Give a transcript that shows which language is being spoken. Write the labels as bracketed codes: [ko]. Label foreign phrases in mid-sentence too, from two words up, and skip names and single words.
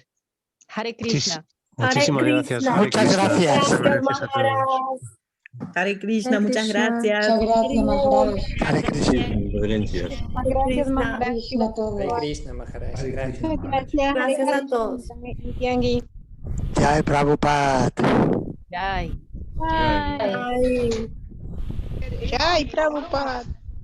[es] Hare Krishna. Muchísimas gracias. Muchas gracias. Hare Krishna, muchas gracias. Muchas gracias, Maharaj. Hare Krishna. Gracias, Maharaj, a todos. Hare Krishna, Maharaj. Gracias. Gracias a todos. Jai Prabhupada. Jai. Jai Prabhupada.